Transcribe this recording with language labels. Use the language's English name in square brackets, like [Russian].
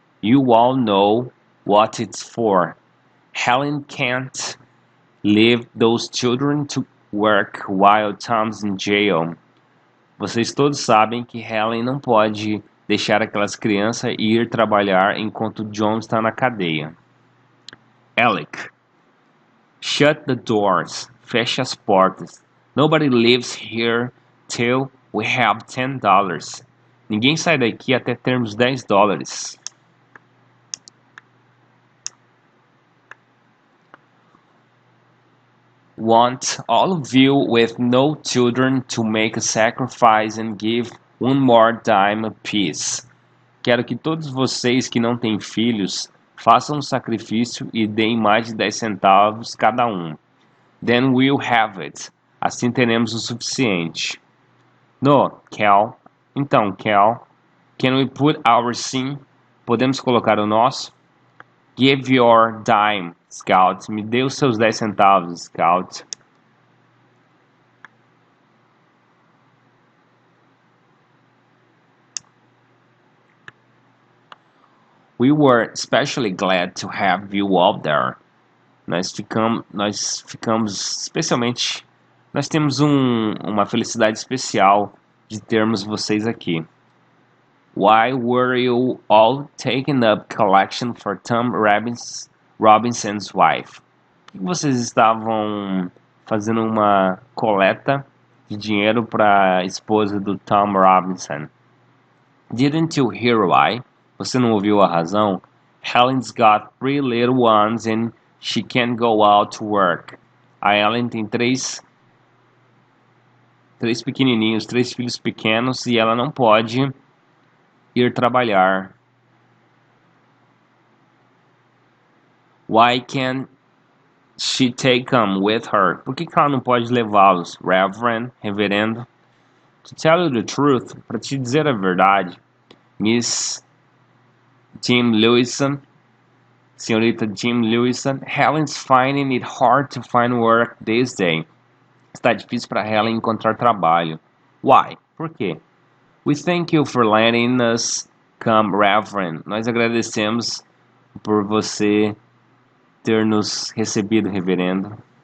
[English] You all know what it's for. Helen can't leave those children to work while Tom's in jail. [Portuguese] Vocês todos sabem que Helen não pode deixar aquelas crianças ir trabalhar enquanto John está na cadeia. [English] Alec, shut the doors. [Portuguese] Feche as portas. [English] Nobody lives here till we have $10. [Portuguese] Ninguém sai daqui até termos $10. [English] Want all of you with no children to make a sacrifice and give one more dime apiece. [Portuguese] Quero que todos vocês que não têm filhos façam um sacrifício e deem mais de 10 centavos cada um. [English] Then we'll have it. [Portuguese] Assim teremos o suficiente. [English] No, Cal. Então, Cal, can we put our sim? [Portuguese] Podemos colocar o nosso? [English] Give your dime, Scout. [Portuguese] Me dê os seus 10 centavos, Scout. [English] We were especially glad to have you out there. [Portuguese] Nós ficamos especialmente. Nós temos uma felicidade especial de termos vocês aqui. [English] Why were you all taking up collection for Tom Robinson's wife? [Portuguese] Por que vocês estavam fazendo uma coleta de dinheiro para a esposa do Tom Robinson? [English] Didn't you hear why? [Portuguese] Você não ouviu a razão? [English] Helen's got 3 little ones and she can't go out to work. [Portuguese] A Ellen tem três pequenininhos, 3 filhos pequenos e ela não pode ir trabalhar. [English] Why can't she take them with her? [Portuguese] Por que ela não pode levá-los? Reverendo. [English] To tell you the truth, [Portuguese] para te dizer a verdade, [English] Miss Jim Lewison, senhorita Jim Lewison, Helen's finding it hard to find work this day. [Portuguese] Está difícil para Helen encontrar trabalho. Why? Por quê? [English] We thank you for letting us come, Reverend. [Portuguese] Nós agradecemos por você ter nos recebido, reverendo.